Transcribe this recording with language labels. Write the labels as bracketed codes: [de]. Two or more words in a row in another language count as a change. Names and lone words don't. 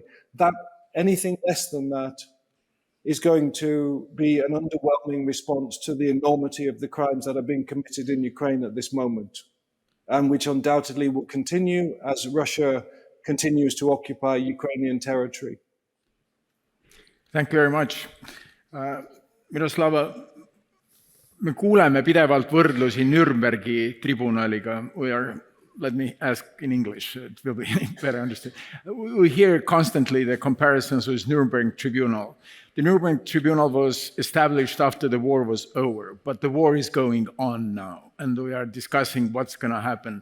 [en] That anything less than that is going to be an underwhelming response to the enormity of the crimes that are being committed in Ukraine at this moment, and which undoubtedly will continue as Russia continues to occupy Ukrainian territory. Thank you very much. [et] Miroslava, me kuuleme pidevalt võrdlusi Nürnbergi tribunaliga. [en] Let me ask in English, it will be better understood. We hear constantly the comparisons with Nuremberg Tribunal. The Nuremberg Tribunal was established after the war was over, but the war is going on now, and we are discussing what's going to happen.